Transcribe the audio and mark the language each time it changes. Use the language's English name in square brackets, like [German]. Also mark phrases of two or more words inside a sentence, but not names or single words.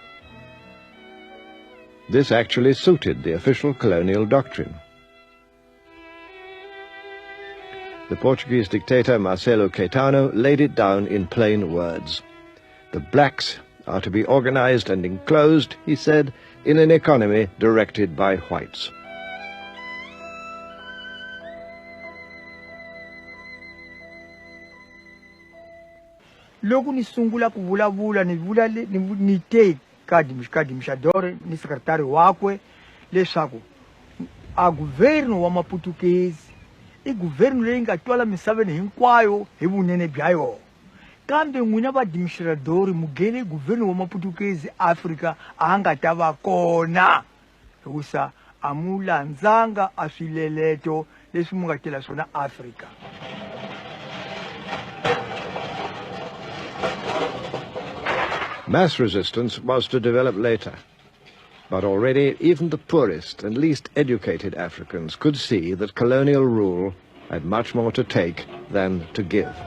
[English] This actually suited the official colonial doctrine. The Portuguese dictator Marcelo Caetano laid it down in plain words. The blacks are to be organized and enclosed, he said, in an economy directed by whites. [Tsonga] Loko ni sungula ku vulavula ni te Kadi Mshadore ni sekretari wakwe leswaku a governo wa Maputukezi I governo leyi nga twala misaveni hinkwayo hi vunene bya yona. Kambe n'wina va-administradori mugene governo wa Maputukezi Africa a nga ta va kona hikusa a mu landzanga a swileleto leswi mu nga tela swona Africa. [English] Mass resistance was to develop later. But already even the poorest and least educated Africans could see that colonial rule had much more to take than to give.